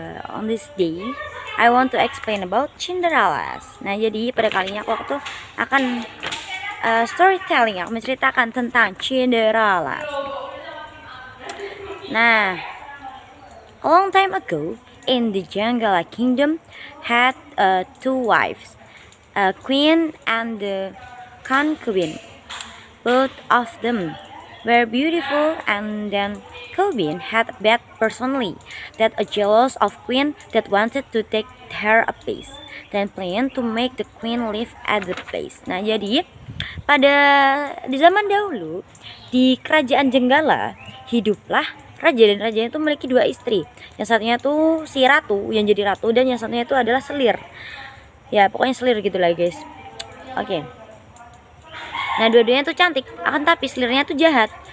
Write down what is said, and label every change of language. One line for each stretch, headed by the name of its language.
English: On this day I want to explain about Cinderella.
Indonesian: Nah, jadi pada kali ini aku tuh akan storytelling, aku menceritakan tentang Cinderella.
English: Nah, a long time ago in the jungle, a kingdom had two wives, a queen and the concubine. Both of them were beautiful, and then Queen had a bad personality, that a jealous of queen that wanted to take her a place, then planned to make the queen live at the place.
Indonesian: Nah, jadi pada di zaman dahulu di kerajaan Jenggala hiduplah raja, dan raja itu memiliki dua istri. Yang satunya tuh si ratu yang jadi ratu, dan yang satunya itu adalah selir. Ya, pokoknya selir gitu lah guys. Oke. Nah, dua-duanya tuh cantik, akan tapi selirnya tuh jahat.